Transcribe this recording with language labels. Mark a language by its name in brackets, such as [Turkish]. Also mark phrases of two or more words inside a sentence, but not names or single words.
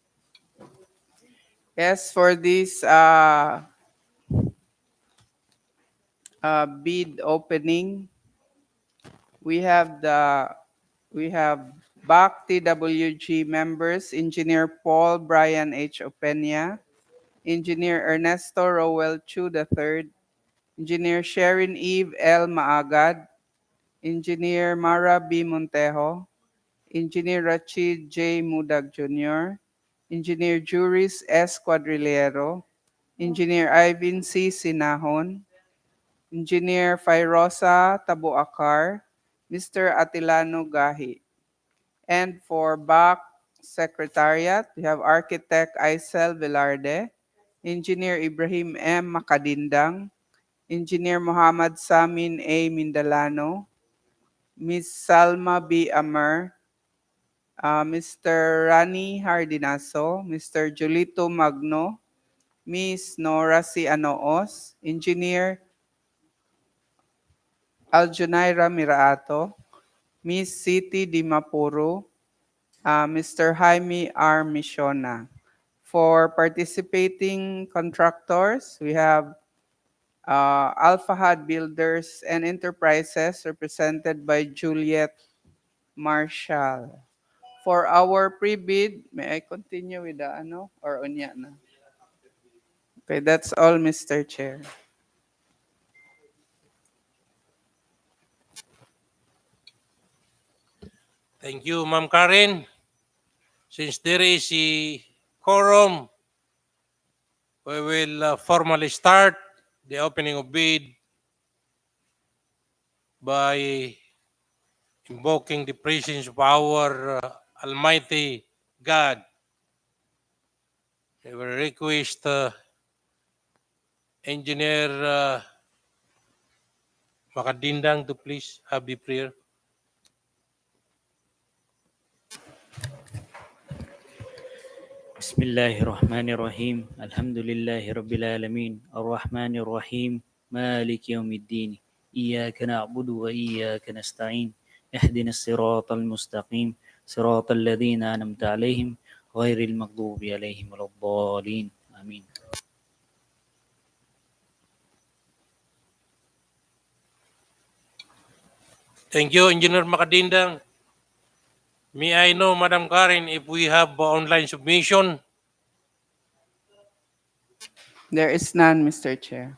[English] Yes, for this bid opening, we have back TWG members, Engineer Paul Brian H. Opena, Engineer Ernesto Rowell Chu III, Engineer Sherin Eve L. Maagad, Engineer Mara B. Montejo, Engineer Rachid J. Mudag Jr., Engineer Juris S. Quadrilero, Engineer Ivan C. Sinahon, Engineer Fairosa Tabuakar, Mr. Atilano Gahi. And for back secretariat, we have Architect Aisel Velarde, Engineer Ibrahim M. Makadindang, Engineer Muhammad Samin A. Mindalano, Ms. Salma B. Amer, Mr. Rani Hardinaso, Mr. Julito Magno, Ms. Nora C. Anoos, Engineer Aljunaira Miraato, Ms. Siti Dimapuro, Mr. Jaime R. Misiona. For participating contractors, we have Alphahad Builders and Enterprises represented by Juliet Marshall. For our pre-bid, may I continue with the or [Cebuano] unya na? [English] Okay, that's all, Mr. Chair. Thank you, Ma'am Karen. Since there is a quorum, we will formally start the opening of bid by invoking the presence of our Almighty God. I will request Engineer Makadindang to please have the prayer. [Arabic] بسم الله الرحمن الرحيم الحمد لله رب العالمين الرحمن الرحيم مالك يوم الدين إياك نعبد وإياك نستعين اهدنا الصراط المستقيم صراط الذين أنعمت عليهم غير المغضوب عليهم ولا الضالين آمين. [English] Thank you, Engineer Makadindang. May I know, Madam Karen, if we have online submission? There is none, Mr. Chair.